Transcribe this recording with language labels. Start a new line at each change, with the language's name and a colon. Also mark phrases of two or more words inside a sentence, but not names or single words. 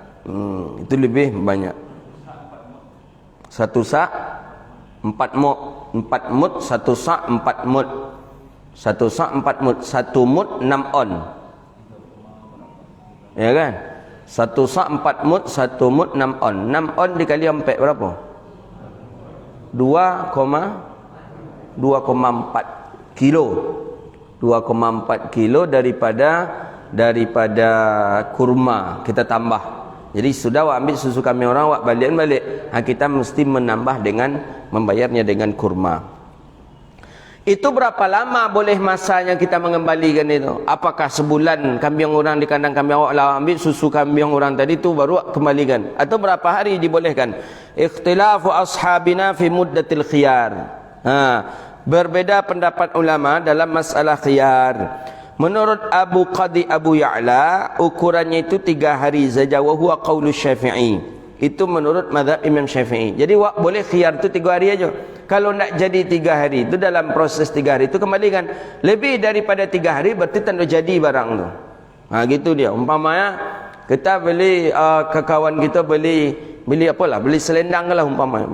Malay: Itu lebih banyak. Satu sa' 4 mud, 4 mud, satu sa' 4 mud. Satu sa' 4 mud, satu mud 6 on. Ya kan? Satu sa' 4 mud, satu mud 6 on. 6 on dikali 4 berapa? 2,4 kilo. 2,4 kilo daripada kurma kita tambah. Jadi sudah awak ambil susu kami orang, awak balik. Kita mesti menambah dengan membayarnya dengan kurma. Itu berapa lama boleh masanya kita mengembalikan itu? Apakah sebulan kambing orang di kandang kambing awak lah ambil susu kambing orang tadi itu baru awak kembalikan? Atau berapa hari dibolehkan?
Arabic: اختلف أصحابنا في مدة الخيار.
Malay: Berbeda pendapat ulama dalam masalah khiyar. Menurut Abu Qadi Abu Ya'la, ukurannya itu 3 hari saja.
Arabic: وهو قول الشافعي.
Malay: Itu menurut mazhab Imam Syafi'i. Jadi wak boleh khiyar itu 3 hari aja. Kalau nak jadi 3 hari itu, dalam proses 3 hari itu kembalikan. Lebih daripada 3 hari berarti tak jadi barang tu. Gitu dia. Umpamanya kita beli kawan kita beli apalah, beli selendang lah umpamanya.